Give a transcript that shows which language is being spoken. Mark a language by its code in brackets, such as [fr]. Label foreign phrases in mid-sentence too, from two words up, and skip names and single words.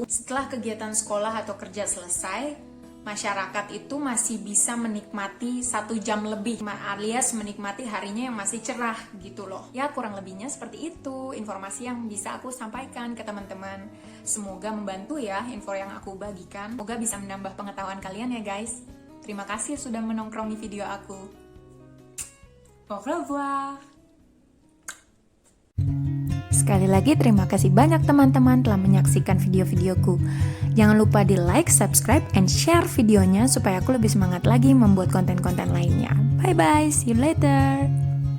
[id] Setelah kegiatan sekolah atau kerja selesai, masyarakat itu masih bisa menikmati 1 jam lebih, alias menikmati harinya yang masih cerah gitu loh. Ya kurang lebihnya seperti itu informasi yang bisa aku sampaikan ke teman-teman. Semoga membantu ya info yang aku bagikan. Semoga bisa menambah pengetahuan kalian ya guys. Terima kasih sudah menongkrongi video aku. [fr] Au revoir. [id] Sekali lagi terima kasih banyak teman-teman telah menyaksikan video-videoku. Jangan lupa di [en] like, subscribe, and share [id] videonya supaya aku lebih semangat lagi membuat konten-konten lainnya. [en] Bye bye, see you later.